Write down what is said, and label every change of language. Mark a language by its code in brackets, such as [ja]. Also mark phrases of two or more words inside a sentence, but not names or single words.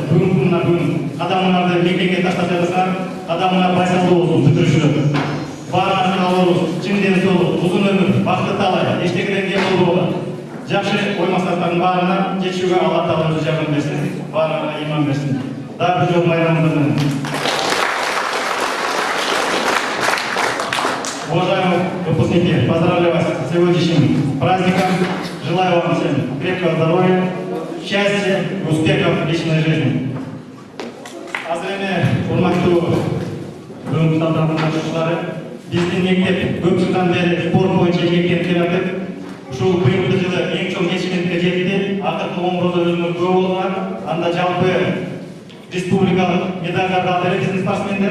[ky] Бүгүнкү мына күн кадамыңарды мекенге таштап жатсаңар, кадамыңар байсалдуу болсун, бүтүрүүчүлөр. Баарыңар каалообуз чын ден соолук, узун өмүр, бакыт талай, эчтекеден кем болбогон. жакшы ой максаттардын баарына жетүүгө Алла Таала өзү жардам берсин, баарына иман берсин. Дагы бир жолу майрамыңыз менен. [ru] Уважаемые выпускники, поздравляю вас с сегодняшним праздником. Желаю вам всем крепкого здоровья, счастья и успехов в личной жизни. [ky] Азырene урматтуу бүгүнкү тантананын катышуучулары, биздин мектеп көп жылдан бери спорт боюнча ийгиликтенип келатат. Ушул быйылкы жылы эң чоң чечимдикке жетти. Акыркы омурда өзүнүн көп болгон, анда жалпы республикалык медалдарды алды эле биздин спортсмендер.